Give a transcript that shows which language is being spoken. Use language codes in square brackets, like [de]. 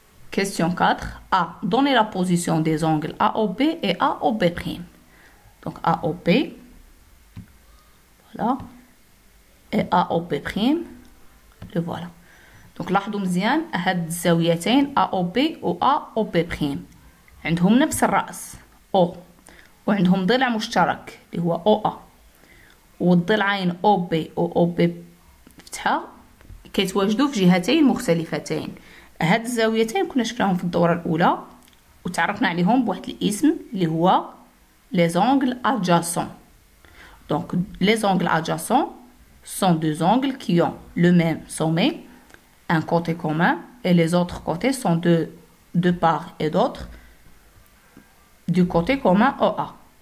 [fr] Question 4. A. Donnez la position des angles AOB et AOB'. Donc AOB, voilà, et AOB', le voilà. [ar] Donc لاحظوا مزيان هاد الزاويتين AOB و AOB' عندهم نفس الرأس O، وعندهم ضلع مشترك اللي هو OA، والضلعين OB و OB فتحة كيتواجدوا في جهتين مختلفتين. هاد الزاويتين كنا شفناهم في الدورة الأولى وتعرفنا عليهم بواحد الاسم اللي هو [fr] les angles adjacents. Donc les angles adjacents sont deux angles qui ont le même sommet, un côté commun, et les autres côtés sont de part et d'autre du côté commun OA.